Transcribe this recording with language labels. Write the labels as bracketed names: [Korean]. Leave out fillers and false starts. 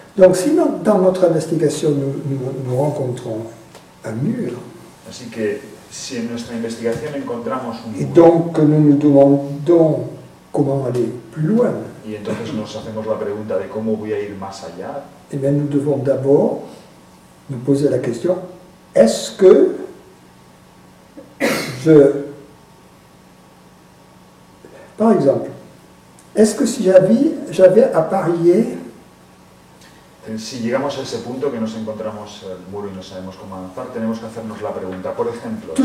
[French] Donc si dans notre investigation nous rencontrons un mur, [Spanish] Así que si en nuestra investigación encontramos un [French] et [Spanish] muro [French] donc que nous nous demandons comment aller plus loin, [Spanish] y entonces nos hacemos la pregunta de cómo voy a ir más allá, [French] eh bien nous devons d'abord nous poser la question, est-ce que par exemple, est-ce que si j'avais à parier, [Spanish] si llegamos a ese punto que nos encontramos el muro y no sabemos cómo avanzar, tenemos que hacernos la pregunta, por ejemplo,